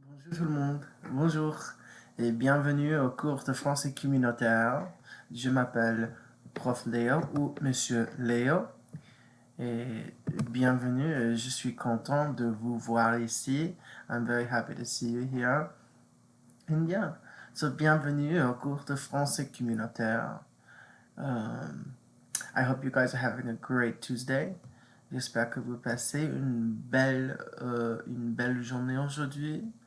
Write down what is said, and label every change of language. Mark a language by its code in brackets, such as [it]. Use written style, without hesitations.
[fr] Bonjour tout le monde, bonjour et bienvenue au cours de français communautaire. Je m'appelle Prof Léo ou Monsieur Léo et bienvenue. Je suis content de vous voir ici. [en] I'm very happy to see you here. And yeah, so [fr] bienvenue au cours de français communautaire. [en] I hope you guys are having a great Tuesday. [fr] J'espère que vous passez une belle journée aujourd'hui.